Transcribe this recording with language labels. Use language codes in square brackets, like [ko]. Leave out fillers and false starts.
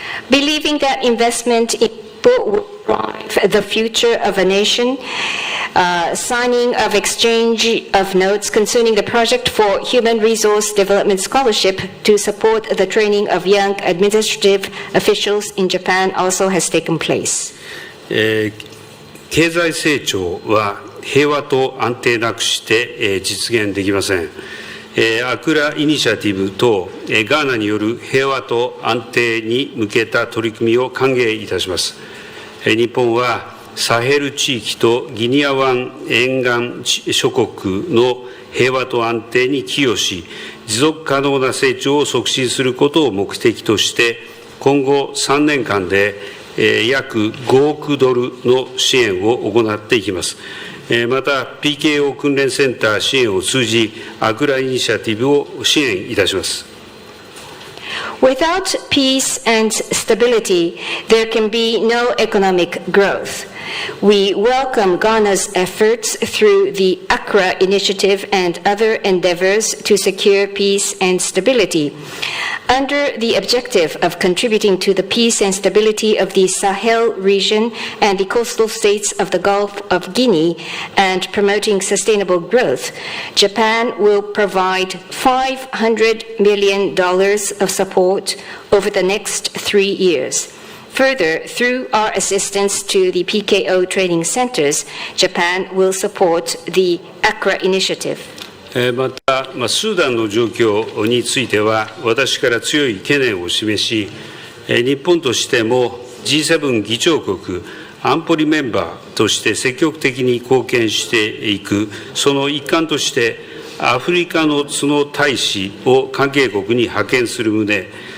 [en] Believing that investment in people will drive the future of a nation, signing of exchange of notes concerning the project for human resource development scholarship to support the training of young administrative officials in Japan also has taken place. [ja] 経済成長は平和と安定なくして実現できません。アクライニシアティブとガーナによる平和と安定に向けた取り組みを歓迎いたします。日本はサヘル地域とギニア湾沿岸諸国の平和と安定に寄与し、持続可能な成長を促進することを目的として、今後3年間で約5億ドルの支援を行っていきます。また、PKO 訓練センター支援を通じ、アクライニシアティブを支援いたします。 [en] Without peace and stability, there can be no economic growth. We welcome Ghana's efforts through the Accra Initiative and other endeavors to secure peace and stability. Under the objective of contributing to the peace and stability of the Sahel region and the coastal states of the Gulf of Guinea and promoting sustainable growth, Japan will provide $500 million of support over the next 3 years. Further, through our assistance to the PKO training centers, Japan will support the Accra Initiative. [ja] また、スーダンの状況については、私から強い懸念を示し、日本としても G7 議長国安保理メンバーとして積極的に貢献していく、その一環として、アフリカの角大使を関係国に派遣する旨、